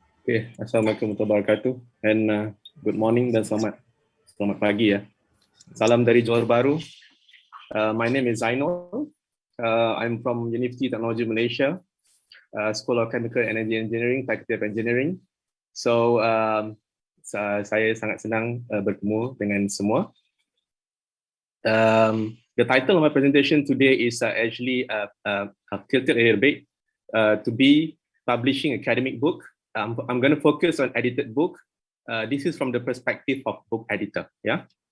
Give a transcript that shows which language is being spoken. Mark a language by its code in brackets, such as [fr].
[en] Okay. [ar] Assalamualaikum warahmatullahi wabarakatuh. [en] And good morning [id] dan selamat pagi ya. Salam dari Johor Bahru. [en] My name is Zainul. I'm from University Technology Malaysia, School of Chemical and Energy Engineering, Faculty of Engineering. [ms] So saya sangat senang bertemu dengan semua. [en] The title of my presentation today is actually tilted a little bit. to be publishing academic book. I'm going to focus on edited book. This is from the perspective of book editor. Yeah.